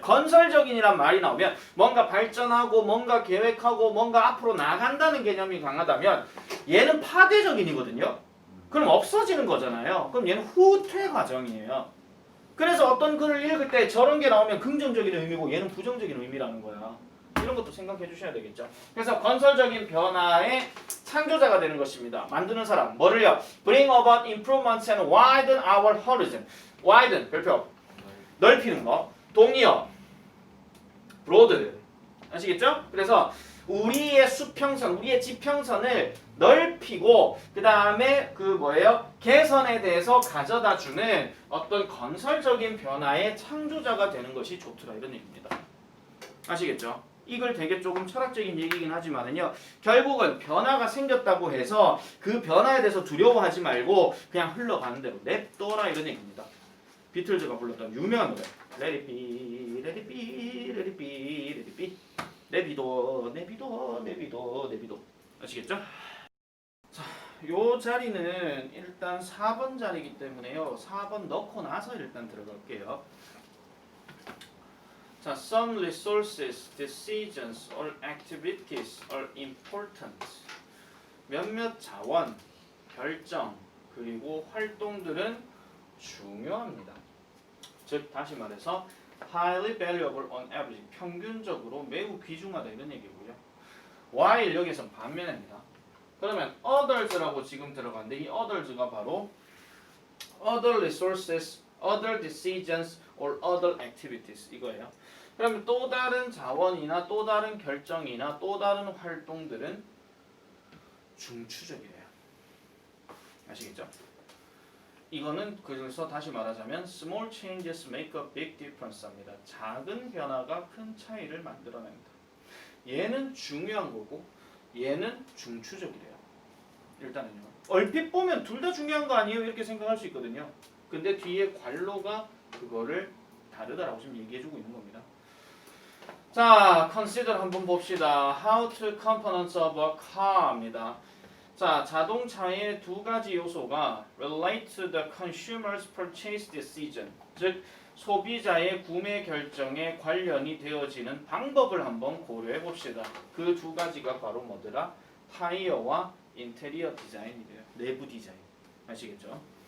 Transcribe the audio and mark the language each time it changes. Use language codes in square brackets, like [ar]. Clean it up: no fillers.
[ko] 건설적인이란 말이 나오면 뭔가 발전하고 뭔가 계획하고 뭔가 앞으로 나간다는 개념이 강하다면 얘는 파괴적인이거든요. 그럼 없어지는 거잖아요. 그럼 얘는 후퇴 과정이에요. 그래서 어떤 글을 읽을 때 저런 게 나오면 긍정적인 의미고 얘는 부정적인 의미라는 거야. 이런 것도 생각해 주셔야 되겠죠. 그래서 건설적인 변화의 창조자가 되는 것입니다. 만드는 사람. 뭐를요? [en] Bring about improvements and widen our horizon. [ko] widen, 별표. 넓히는 거. 동의어. broad. 아시겠죠? 그래서 우리의 수평선, 우리의 지평선을 넓히고 그 다음에 그 뭐예요? 개선에 대해서 가져다주는 어떤 건설적인 변화의 창조자가 되는 것이 좋더라 이런 얘기입니다. 아시겠죠? 이걸 되게 조금 철학적인 얘기긴 하지만은요. 결국은 변화가 생겼다고 해서 그 변화에 대해서 두려워하지 말고 그냥 흘러가는 대로 냅둬라 이런 얘기입니다. 비틀즈가 불렀던 유명한 노래 [en] Let it be, let it be, let it be, let it be. [ko] 내비도, 내비도, 내비도, 내비도. 아시겠죠? 자, 요 자리는 일단 4번 자리이기 때문에요. 4번 넣고 나서 일단 들어갈게요. [en] 자, some resources, decisions, or activities are important. [ko] 몇몇 자원, 결정, 그리고 활동들은 중요합니다. 즉, 다시 말해서 [en] highly valuable on average, [ko] 평균적으로 매우 귀중하다 이런 얘기고요. while 여기서 반면입니다. 그러면 others라고 지금 들어갔는데 이 others가 바로 [en] other resources, other decisions, or other activities [ko] 이거예요. 그러면 또 다른 자원이나 또 다른 결정이나 또 다른 활동들은 중추적이에요. 아시겠죠? 이거는 그래서 다시 말하자면 [en] small changes make a big difference 합니다. [ko] 작은 변화가 큰 차이를 만들어냅니다. 얘는 중요한 거고 얘는 중추적이래요. 일단은요. 얼핏 보면 둘 다 중요한 거 아니에요? 이렇게 생각할 수 있거든요. 근데 뒤에 관로가 그거를 다르다라고 지금 얘기해주고 있는 겁니다. 자, consider 한번 봅시다. [en] How to components of a car입니다. [ko] 자, 자동차의 두 가지 요소가 [en] relate to the consumer's purchase decision, [ko] 즉 소비자의 구매 결정에 관련이 되어지는 방법을 한번 고려해 봅시다. 그 두 가지가 바로 뭐더라? 타이어와 인테리어 디자인이래요. 내부 디자인. 아시겠죠?